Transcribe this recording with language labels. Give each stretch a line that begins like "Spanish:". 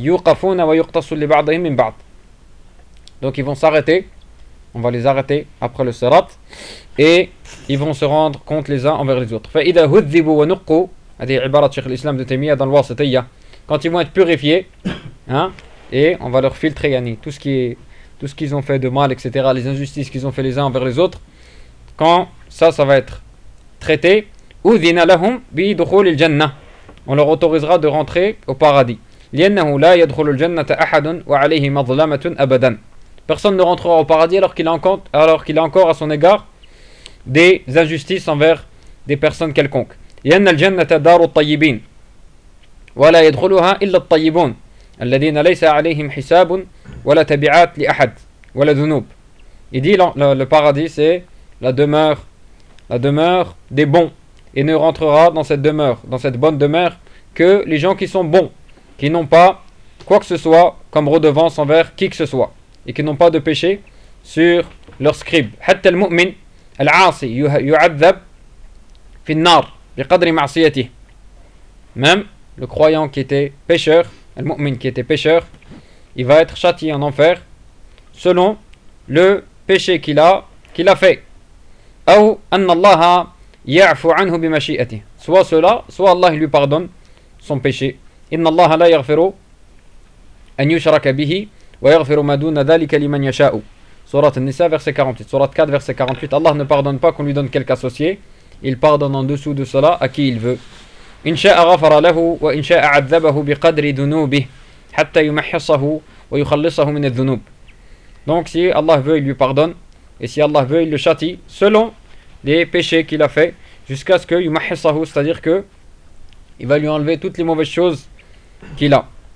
Arabic: يوقفون ويقتص لبعضهم من بعض.
French: Donc ils vont s'arrêter, on va les arrêter après le sirat, et ils vont se rendre compte les uns envers les autres.
Arabic: فإذا هذبوا ونقوا, هذه عبارة شيخ الإسلام ابن تيمية
French: dans الواسطية, quand ils vont être purifiés, hein, et on va leur filtrer yani, tout ce qu'ils ont fait de mal, etc., les injustices qu'ils ont fait les uns envers les autres, quand ça va être traité,
Arabic: أذن لهم بدخول الجنة,
French: on leur autorisera de rentrer au paradis.
Arabic: لأنه لا يدخل الجنة أحد وعليه مظلمة أبدا.
French: Personne ne rentrera au paradis alors qu'il a encore à son égard des injustices envers des personnes quelconques.
Arabic: لأن الجنة دار الطيبين ولا يدخلها إلا الطيبون الذين ليس عليهم حساب ولا تبعات لأحد ولا ذنوب.
French: Il dit le paradis c'est la demeure des bons, et ne rentrera dans cette demeure, dans cette bonne demeure, que les gens qui sont bons, qui n'ont pas quoi que ce soit comme redevance envers qui que ce soit, et qui n'ont pas de péché sur leur scribe.
Arabic: حتى المؤمن العاصي يعذب في النار بقدر معصيته.
French: Même le croyant qui était pécheur, المؤمن qui était pécheur, il va être châtié en enfer selon le péché qu'il a fait.
Arabic: أو أن الله يعفو عنه بمشيئته.
French: Soit cela, soit Allah lui pardonne son péché.
Arabic: إن الله لا يغفر أن يشرك به ويغفر ما دون ذلك لمن يشاء.
French: Sourate An-Nisa verset 48. Sourate 4 verset 48. Allah ne pardonne pas qu'on lui donne quelque associé. Il pardonne en dessous de cela à qui il veut.
Arabic: إن شاء غفر له وإن شاء عذبه بقدر ذنوبه حتى يمحصه ويخلصه من الذنوب.
French: Donc si Allah veut, il lui pardonne. Et si Allah veut, il le châtie selon les péchés qu'il a fait, jusqu'à ce que yumahissahu, c'est-à-dire que il va lui enlever toutes les mauvaises choses qu'il a.